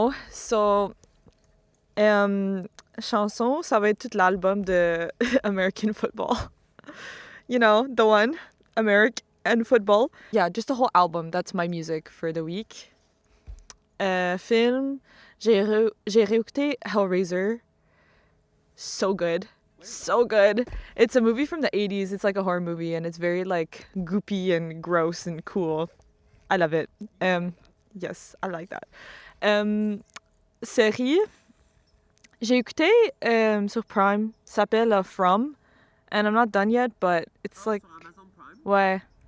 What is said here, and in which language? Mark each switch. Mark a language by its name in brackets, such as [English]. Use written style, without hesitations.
[French] So, chanson, ça va être tout l'album de American Football. [English] You know, the one, American Football. Yeah, just the whole album. That's my music for the week. [French] Film, j'ai réécouté Hellraiser. [English] So good. So good. It's a movie from the 80s. It's like a horror movie and it's very like goopy and gross and cool. I love it. Yes, I like that. [French] Série, j'ai écouté sur Prime, ça s'appelle From, [English] and I'm not done yet, but it's like, ouais.